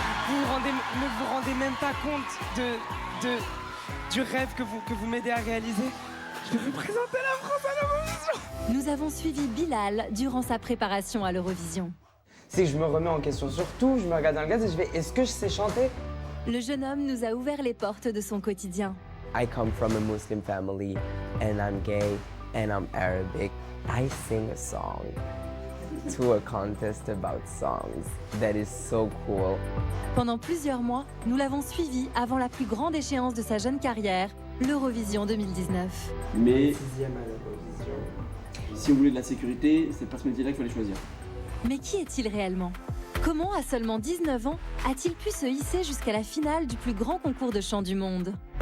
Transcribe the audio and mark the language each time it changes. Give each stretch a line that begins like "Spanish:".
French: Ne vous rendez même pas compte du rêve que vous m'aidez à réaliser. Je vais vous présenter la France à l'Eurovision. Nous avons suivi Bilal durant sa préparation à l'Eurovision. C'est que je me remets en question sur tout, je me regarde dans le gaz et je vais, est-ce que je sais chanter? Le jeune homme nous a ouvert les portes de son quotidien.
English: I come from a Muslim family and I'm gay and I'm Arabic. I sing a song to a contest about songs. That is so cool.
French: Pendant plusieurs mois, nous l'avons suivi avant la plus grande échéance de sa jeune carrière, l'Eurovision 2019. Mais si on voulait de la sécurité, c'est pas ce métier-là qu'il fallait choisir. Mais qui est-il réellement? Comment, à seulement 19 ans, a-t-il pu se hisser jusqu'à la finale du plus grand concours de chant du monde?